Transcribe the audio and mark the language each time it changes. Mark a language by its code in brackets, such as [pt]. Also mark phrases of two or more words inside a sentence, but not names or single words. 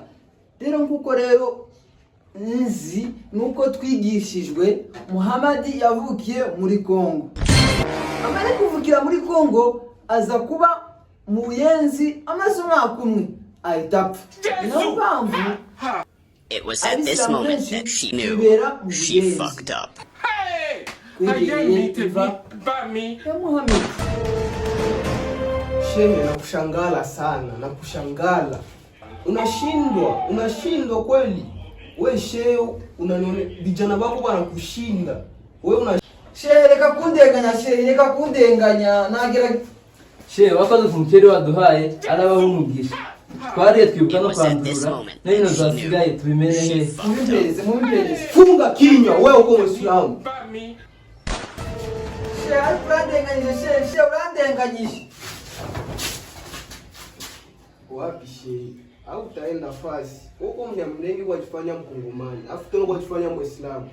[rw] Rero nkuko rero nzi nuko twigishijwe Muhammad yavukiye muri Kongo. Amara kuvukira muri Kongo aza kuba mu Buyenzi amaze umwaka umwe ahitapfa. Niyo mpamvu [en] It was at this moment that she knew she fucked up. Muhammad. [sw] Shehe, nakushangala sana, nakushangala. Unashindwa kweli. We shehe, unanione vijana wako wanakushinda. Wewe una [rw] Shehe reka kundenganya nagira Shehe wakaza kumukeri waduhaye arabaho umugisha. Twariye twibuka no kwandura. Nino zasigaye tubimene he. [sw] Mumbeleze. funga kinywa wewe [rw] uko Muislamu. Shehe urandenganyisha. [sw] Wapi shehe? Au utaenda fasi. Huko mnyamlengi wajifanya mkongomani. Afu tena wajifanya Muislamu.